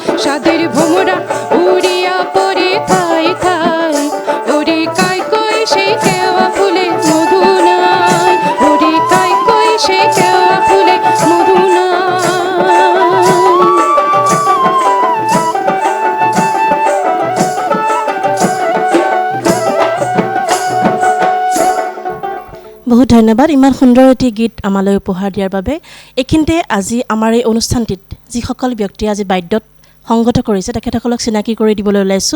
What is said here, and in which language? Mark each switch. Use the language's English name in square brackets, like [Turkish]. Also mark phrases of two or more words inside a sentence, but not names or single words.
[Bangla] সাদের ভোমরা উড়িয়া পড়ে ঠাই ঠাই ওরে কাই কই সেই কেওয়া ফুলে মধু নাই ওরে কাই কই সেই কেওয়া ফুলে মধু নাই [Assamese] বহুত ধন্যবাদ ইমান সুন্দৰ এটি গীত আমালৈ উপহাৰ দিয়াৰ বাবে। এইখিনিতে আজি আমাৰ এই অনুষ্ঠানটিত যিসকল ব্যক্তি আজি বাদ্যত সংগত কৰিছে তেখেতসকলক চিনাকি কৰি দিবলৈ ওলাইছোঁ।